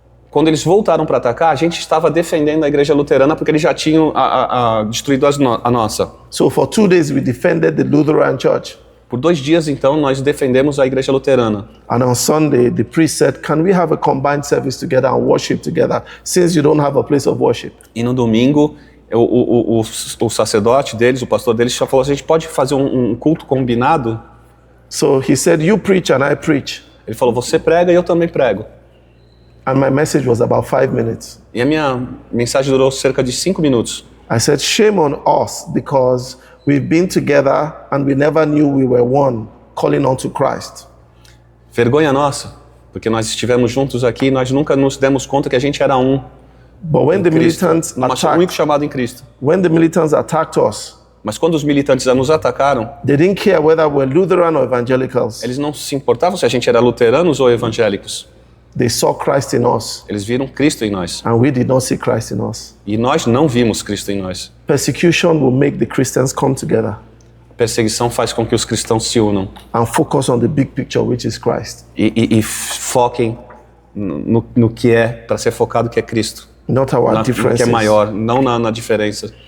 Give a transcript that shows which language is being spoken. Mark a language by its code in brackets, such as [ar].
[pt] Quando eles voltaram para atacar, a gente estava defendendo a igreja luterana porque eles já tinham destruído a nossa. [en] So for 2 days, we defended the Lutheran church. [pt] Por 2 dias, então, nós defendemos a igreja luterana. [en] And on Sunday, the priest said, can we have a combined service together and worship together since you don't have a place of worship? [pt] E no domingo, o sacerdote deles, o pastor deles, já falou: a gente pode fazer um culto combinado? [en] So he said, you preach and I preach. [pt] Ele falou: você prega e eu também prego. [en] And my message was about 5 minutes. [pt] E a minha mensagem durou cerca de 5 minutos. [en] I said, shame on us because we've been together and we never knew we were one, calling on to Christ. [pt] Vergonha nossa, porque nós estivemos juntos aqui e nós nunca nos demos conta que a gente era um. [en] But when the militants [pt] Único chamado em Cristo. [en] when the militants attacked us, [pt] Mas quando os militantes nos atacaram, [en] they didn't care whether we're Lutheran or evangelicals. [pt] eles não se importavam se a gente era luteranos ou evangélicos. [en] They saw Christ in us, [pt] Eles viram Cristo em nós. [en] and we did not see Christ in us. [pt] E nós não vimos Cristo em nós. [en] Persecution will make the Christians come together [pt] A perseguição faz com que os cristãos se unam [en] and focus on the big picture, which is Christ, [pt] e foquem no que é para ser focado, que é Cristo. [en] not our [pt] No que [en] differences. [pt] é maior, não na diferença.